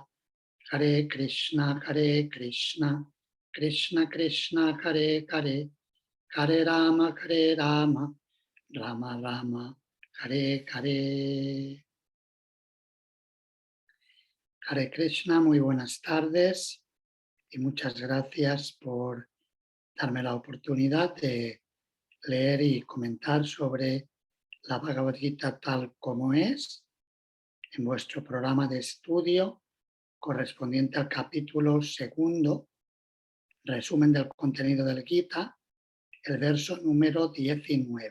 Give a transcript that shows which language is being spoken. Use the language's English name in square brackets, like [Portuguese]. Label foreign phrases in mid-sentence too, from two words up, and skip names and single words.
[Sanskrit] Hare Krishna Krishna Krishna Hare Hare Hare Rama Rama Rama Hare Hare. Hare Krishna, [Spanish] muy buenas tardes y muchas gracias por darme la oportunidad de leer y comentar sobre la Bhagavad Gita tal como es en vuestro programa de estudio correspondiente al capítulo 2, resumen del contenido del Gita, el verso número 19.